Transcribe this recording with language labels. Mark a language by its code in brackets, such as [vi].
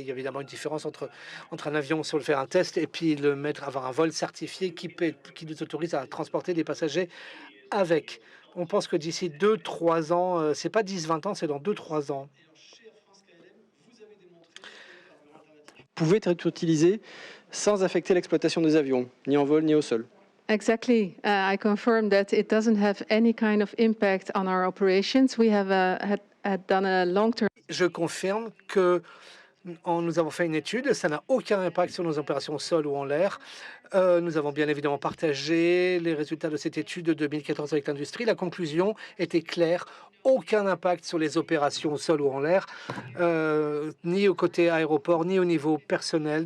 [fr] Il y a évidemment une différence entre un avion sur le faire un test et puis avoir un vol certifié qui nous autorise à transporter des passagers avec. On pense que d'ici 2-3 ans, c'est pas 10-20 ans, c'est dans 2-3 ans. Pouvait être utilisé sans affecter l'exploitation des avions, ni en vol ni au sol. [en] Exactly. I confirm that it doesn't have any kind of impact on our operations. We have had done a long-term. [fr] Je confirme que nous avons fait une étude, ça n'a aucun impact sur nos opérations au sol ou en l'air. Nous avons bien évidemment partagé les résultats de cette étude de 2014 avec l'industrie. La conclusion était claire, aucun impact sur les opérations au sol ou en l'air, ni au côté aéroport, ni au niveau personnel.